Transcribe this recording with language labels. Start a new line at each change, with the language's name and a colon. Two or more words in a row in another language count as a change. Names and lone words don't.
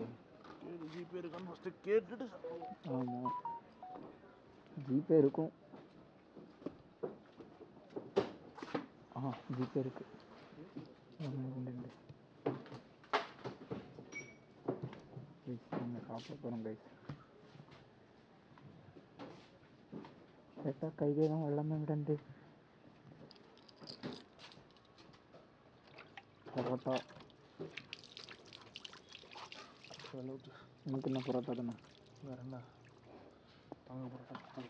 Tamil: ஜிபே இருக்கான்னு ஃபஸ்ட்டு கேட்டுட்டு சாப்பிடுவோம். ஆமாம் ஜிபே இருக்கும். ஜிபே இருக்கு. நாங்கள் சாப்பிட போகிறோம் கைஸ்.
Malayalam: ചേട്ടാ കൈകേകം വെള്ളം ഇവിടെ ഉണ്ട്. പൊറോട്ട നിങ്ങൾക്ക് എന്നാ പൊറോട്ട തന്നെ വേണ്ട. പൊറോട്ട